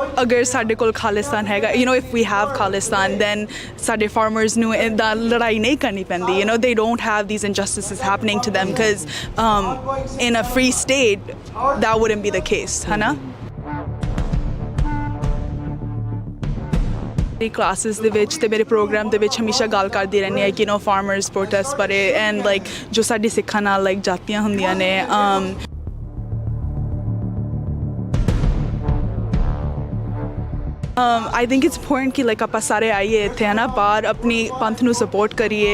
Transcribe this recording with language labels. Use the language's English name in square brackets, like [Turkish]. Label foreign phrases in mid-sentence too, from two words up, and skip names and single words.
[Punjabi] ਅਗਰ ਸਾਡੇ ਕੋਲ ਖਾਲਿਸਤਾਨ ਹੈਗਾ, [English] if we have Khalistan, then [Punjabi] ਸਾਡੇ farmers ਨੂੰ ਇੱਦਾਂ ਲੜਾਈ ਨਹੀਂ ਕਰਨੀ ਪੈਂਦੀ. [English] They don't have these injustices happening to them because in a free state that wouldn't be the case, [Punjabi] ਹੈ ਨਾ? ਮੇਰੀ ਕਲਾਸਿਸ ਦੇ ਵਿੱਚ ਅਤੇ ਮੇਰੇ ਪ੍ਰੋਗਰਾਮ ਦੇ ਵਿੱਚ ਹਮੇਸ਼ਾ ਗੱਲ ਕਰਦੀ ਰਹਿੰਦੀ ਹਾਂ ਕਿ [English] farmers protest [Punjabi] ਬਾਰੇ ਐਂਡ ਜੋ ਸਾਡੀ ਸਿੱਖਾਂ ਨਾਲ ਜਾਤੀਆਂ ਹੁੰਦੀਆਂ ਨੇ. [English] I think it's important [Punjabi] ਕਿ ਆਪਾਂ ਸਾਰੇ ਆਈਏ ਇੱਥੇ ਹੈ ਨਾ, ਬਾਹਰ ਆਪਣੀ ਪੰਥ ਨੂੰ ਸਪੋਰਟ ਕਰੀਏ.